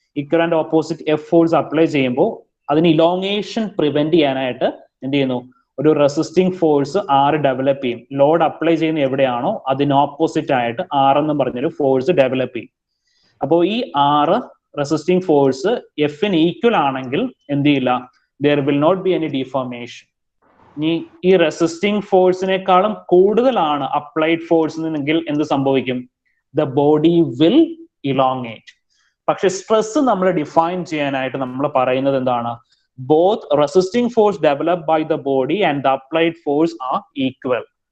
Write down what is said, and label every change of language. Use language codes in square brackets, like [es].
[ml] Equal and opposite F force apply ചെയ്യുമ്പോൾ അതിന് elongation prevent ചെയ്യാനായിട്ട് എന്ത് ചെയ്യുന്നു? ഒരു റെസിസ്റ്റിംഗ് ഫോഴ്സ് ആർ ഡെവലപ്പ് ചെയ്യും. ലോഡ് അപ്ലൈ ചെയ്യുന്ന എവിടെയാണോ അതിന് ഓപ്പോസിറ്റ് ആയിട്ട് ആർ എന്ന് പറഞ്ഞൊരു ഫോഴ്സ് ഡെവലപ്പ് ചെയ്യും. അപ്പോൾ ഈ ആറ് റെസിസ്റ്റിംഗ് ഫോഴ്സ് എഫിന് ഈക്വൽ ആണെങ്കിൽ എന്ത് ചെയ്യില്ല? [en] there will not be any deformation. [ml] ഈ റെസിസ്റ്റിംഗ് ഫോഴ്സിനേക്കാളും കൂടുതലാണ് അപ്ലൈഡ് ഫോഴ്സ് എങ്കിൽ എന്ത് സംഭവിക്കും? [en] the body will elongate. [ml] പക്ഷെ സ്ട്രെസ് നമ്മൾ ഡിഫൈൻ ചെയ്യാനായിട്ട് നമ്മൾ പറയുന്നത് എന്താണ്? [en] both resisting force developed by the body and the applied force are equal.